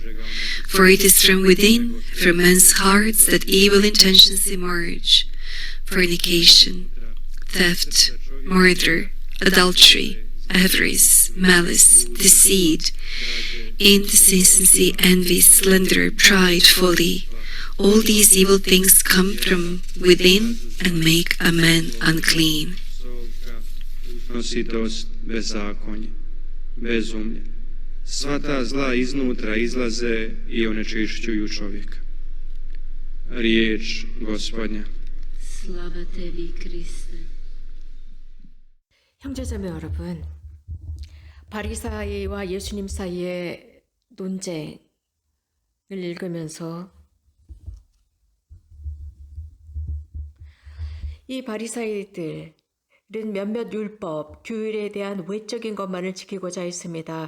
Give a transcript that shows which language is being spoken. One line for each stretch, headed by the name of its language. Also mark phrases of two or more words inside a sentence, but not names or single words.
English: For it is from within, from men's hearts, that evil intentions emerge: fornication, theft, murder, adultery, avarice, malice, deceit, indecency, envy, slander, pride, folly. All these evil things come from within and make a man unclean."
Croatian: usnositost, bezakonje, bezumlje. Sva ta zla iznutra izlaze i onečišćuju čovjeka. Riječ Gospodnja. Slava tebi, Kriste.
Korean: 형제자매 여러분, 바리사이와 예수님 사이의 논쟁을 읽으면서 이 바리사이들은 몇몇 율법, 규율에 대한 외적인 것만을 지키고자 했습니다.